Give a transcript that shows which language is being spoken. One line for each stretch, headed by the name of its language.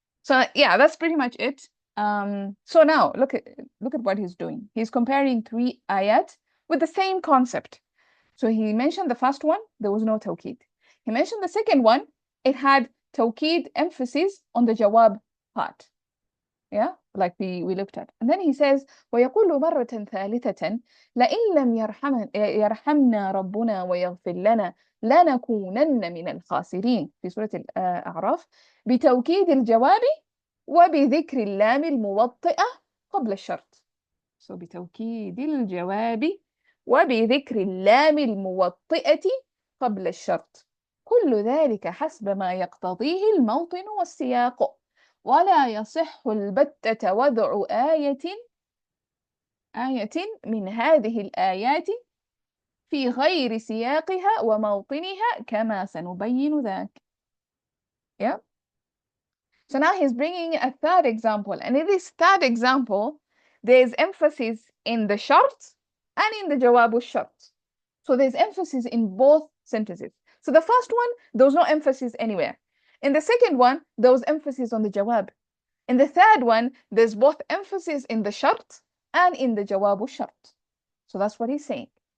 English: So yeah, that's pretty much it. So now look at what he's doing. He's comparing 3 ayat with the same concept. So he mentioned the first one, there was no tawkid. He mentioned the second one, it had tawkid emphasis on the jawab part. Yeah, like we looked at. And then he says,
Arabic: ويقول مرة ثالثة لئن لم يرحمنا ربنا ويغفر لنا لنكونن من الخاسرين في سورة الأعراف بتوكيد الجواب وبذكر اللام الموطئة قبل الشرط. So بتوكيد الجواب وبذكر اللام الموطئة قبل الشرط. كل ذلك حسب ما يقتضيه الموطن والسياق ولا يصح البتة وضع آية من هذه الآيات في غير سياقها وموطنها كما سنبين ذاك.
English: Yeah. So now he's bringing a third example, and in this third example there's emphasis in the shart and in the jawab al-shart. So there's emphasis in both sentences. So the first one, there was no emphasis anywhere. In the second one, there was emphasis on the jawab. In the third one, there's both emphasis in the shart and in the jawab al-shart. So that's what he's saying.